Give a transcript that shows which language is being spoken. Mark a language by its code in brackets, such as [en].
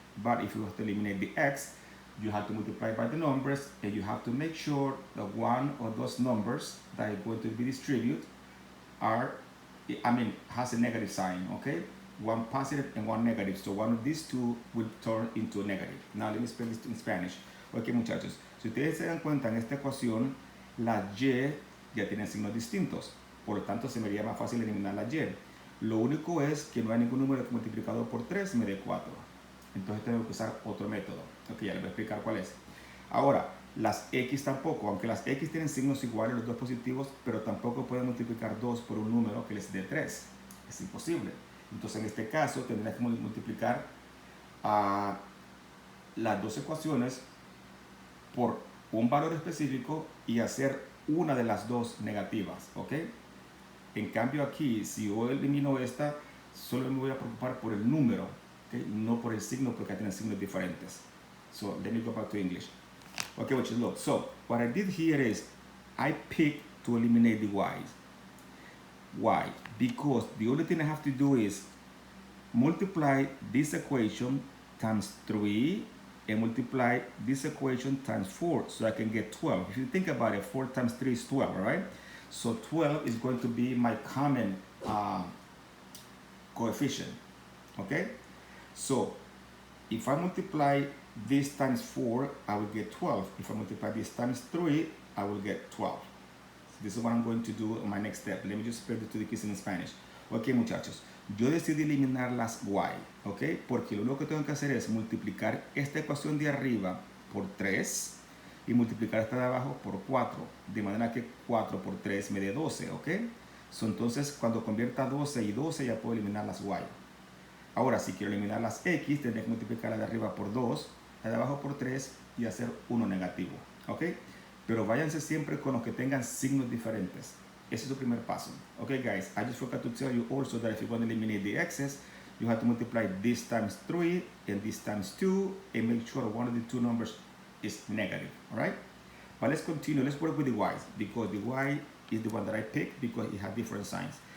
[en] But if you have to eliminate the x, you have to multiply by the numbers, and you have to make sure that one of those numbers that are going to be distributed has a negative sign, okay? One positive and one negative. So one of these two will turn into a negative. Now let me spell this in Spanish. [es] Ok, muchachos, si ustedes se dan cuenta en esta ecuación, la y ya tiene signos distintos. Por lo tanto, se me haría más fácil eliminar la y. Lo único es que no hay ningún número que multiplicado por 3 me dé 4. Entonces tengo que usar otro método. Ok, ya les voy a explicar cuál es. Ahora, las x tampoco, aunque las x tienen signos iguales, los dos positivos, pero tampoco pueden multiplicar 2 por un número que les dé 3. Es imposible. Entonces en este caso tendrás que multiplicar las dos ecuaciones por un valor específico y hacer una de las dos negativas, ¿ok? En cambio aquí, si yo elimino esta, solo me voy a preocupar por el número, ¿okay? No por el signo, porque tienen signos diferentes. [en] So let me go back to English. Okay, which is look. So what I did here is I picked to eliminate the y's. Why? Because the only thing I have to do is multiply this equation times 3 and multiply this equation times 4 so I can get 12. If you think about it, 4 times 3 is 12, right? So 12 is going to be my common coefficient. okay? So if I multiply this times 4, I will get 12. If I multiply this times 3, I will get 12. So this is what I'm going to do on my next step. Let me just spread it to the kids in Spanish. [es] Ok, muchachos, yo decidí eliminar las y, ok, porque lo único que tengo que hacer es multiplicar esta ecuación de arriba por 3 y multiplicar esta de abajo por 4, de manera que 4 por 3 me dé 12, ok. So, entonces, cuando convierta 12 y 12, ya puedo eliminar las y. Ahora, si quiero eliminar las x, tendré que multiplicar la de arriba por 2, la de abajo por 3 y hacer 1 negativo, ok. Pero váyanse siempre con los que tengan signos diferentes. Ese es el primer paso. [en] Okay, guys, I just forgot to tell you also that if you want to eliminate the x's, you have to multiply this times 3 and this times 2 and make sure one of the two numbers is negative, all right? But let's continue. Let's work with the y's because the y is the one that I picked because it has different signs.